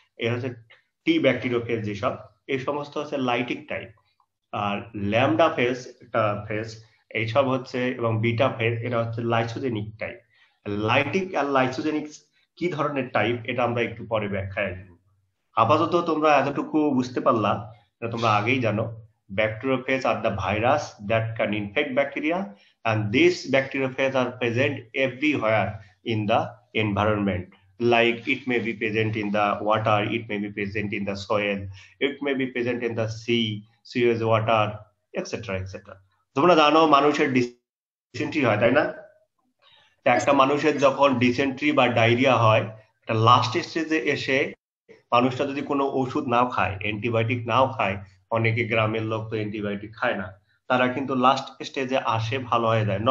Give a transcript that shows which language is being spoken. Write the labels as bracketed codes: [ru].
[bn] এর হচ্ছে টি ব্যাকটেরিওফেজ যেসব, এই সমস্ত হচ্ছে লাইটিক টাইপ। আর ল্যামডা ফেজ একটা ফেজ, এইসব হচ্ছে, এবং বিটা ফেজ এরা হচ্ছে লাইসোজেনিক টাইপ। লাইটিক আর লাইসোজেনিক কি ধরনের টাইপ এটা আমরা একটু পরে ব্যাখ্যায় দেব। আপাতত তোমরা এতটুকু বুঝতে পারলা, তোমরা আগেই জানো [en] bacteriophage are the virus that can infect bacteria, and these bacteriophage are present everywhere in the environment. Like it may be present in the water, it may be present in the soil, it may be present in the sea, sewage water, etc. [bn] etc. তোমরা জানো মানুষের dysentery হয়, তাই না? একটা মানুষের যখন dysentery বা ডায়রিয়া হয়, একটা লাস্ট স্টেজে এসে মানুষটা যদি কোনো ওষুধ নাও খায়, অ্যান্টিবায়োটিক নাও খায়, অনেকে গ্রামের লোক তো অ্যান্টিবায়োটিক খায় না, তারা কিন্তু লাস্ট স্টেজে আসে ভালো হয়ে যায়।